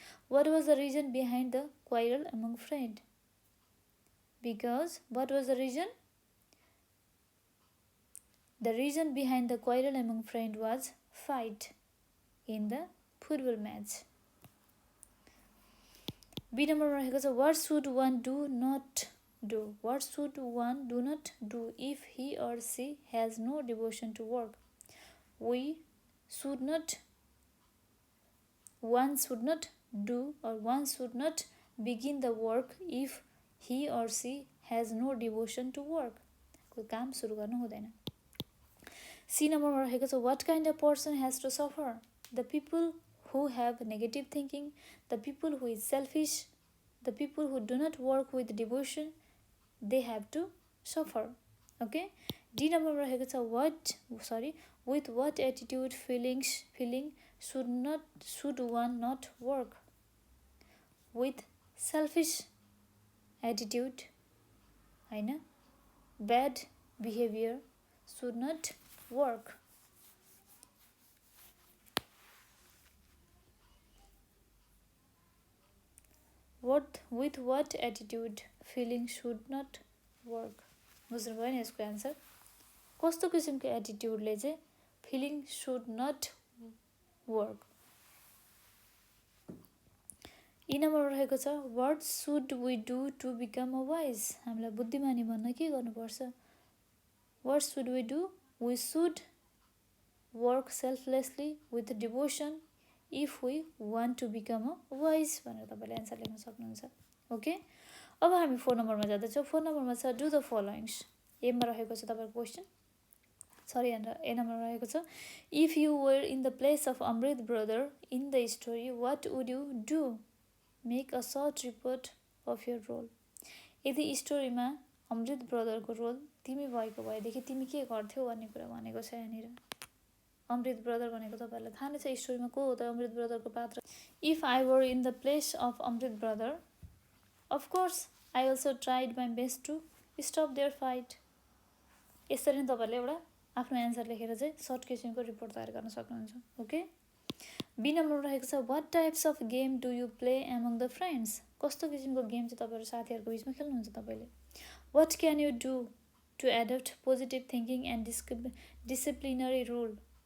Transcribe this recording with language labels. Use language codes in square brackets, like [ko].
[en] What was the reason behind the quarrel among friend. Because what was the reason. The reason behind the quarrel among friend was fight in the football match. [ne] Be नम्बरमा रहेको छ [en] What should one do not do. What should one do not do if he or she has no devotion to work. We one should not do or one should not begin the work if he or she has no devotion to work. [ne] कोही काम सुरु गर्नु हुँदैन. C नम्बरमा रहेको छ [en] what kind of person has to suffer? The people who have negative thinking, the people who is selfish, the people who do not work with devotion, they have to suffer. Okay. [ne] D नम्बरमा रहेको छ [en] with what attitude feeling should one not work? With selfish attitude, हैन, bad behavior should not work. With what attitude feeling should not work? [ne] बुझ्नुभयो नि यसको answer. कस्तो किसिमको एटिट्युडले चाहिँ फिलिङ [en] Should not work. [ne] ई नम्बरमा रहेको छ [en] what should we do to become a wise? [ne] हामीलाई बुद्धिमानी बन्न के गर्नुपर्छ? [en] What should we do? We should work selflessly with devotion if we want to become a wise [ne] भनेर तपाईँले एन्सर लेख्न सक्नुहुन्छ. ओके. अब हामी 4 नम्बरमा जाँदैछौँ. 4 नम्बरमा छ [en] Do the followings. [ne] एमा रहेको छ तपाईँको क्वेसन. ए नम्बरमा रहेको छ [en] If you were in the place of Amrit brother in the story what would you do? Make a short report of your role. [ne] यदि स्टोरीमा अमृत ब्रदरको रोल तिमी भएको भएदेखि तिमी के गर्थ्यौ भन्ने कुरा भनेको छ यहाँनिर. अमृत ब्रदर भनेको तपाईँहरूलाई थाहा नै छ स्टोरीमा को हो त अमृत ब्रदरको पात्र. [en] If I were in the place of Amrit brother of course I also tried my best to stop their fight. [ne] यसरी नै तपाईँहरूले एउटा आफ्नो एन्सर लेखेर चाहिँ सर्ट क्वेसनको रिपोर्ट तयार गर्न सक्नुहुन्छ. ओके. बी नम्बरमा रहेको छ [en] What types of game do you play among the friends. [ne] कस्तो किसिमको गेम चाहिँ तपाईँहरू साथीहरूको बिचमा खेल्नुहुन्छ तपाईँले. [en] What can you do to adopt positive thinking and disciplinary rule.